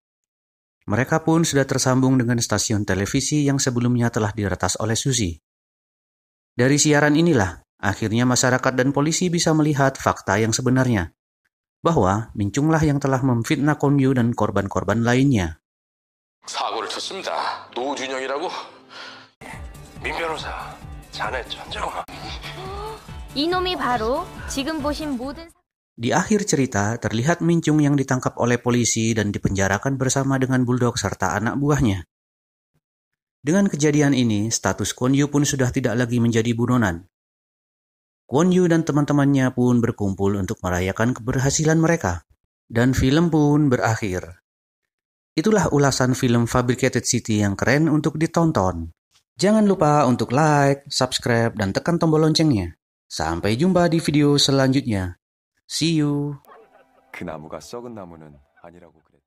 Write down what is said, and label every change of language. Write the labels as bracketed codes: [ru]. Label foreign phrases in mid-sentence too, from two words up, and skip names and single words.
[id] Mereka pun sudah tersambung dengan stasiun televisi yang sebelumnya telah diretas oleh Susi. Dari siaran inilah, akhirnya masyarakat dan polisi bisa melihat fakta yang sebenarnya, bahwa Mincunglah yang telah memfitnah Kwon Yu dan korban-korban lainnya. [ko] 사고를 쳤습니다. 노준영이라고? 민 변호사, 자네 천재구만. 이놈이 바로 지금 보신 모든 [id] Di akhir cerita, terlihat Mincung yang ditangkap oleh polisi dan dipenjarakan bersama dengan Bulldog serta anak buahnya. Dengan kejadian ini, status Kwon Yu pun sudah tidak lagi menjadi buronan. Kwon Yu dan teman-temannya pun berkumpul untuk merayakan keberhasilan mereka. Dan film pun berakhir. Itulah ulasan film Fabricated City yang keren untuk ditonton. Jangan lupa untuk like, subscribe, dan tekan tombol loncengnya. Sampai jumpa di video selanjutnya. [en] See you. [ko] 그 나무가 썩은 나무는 아니라고 그랬지.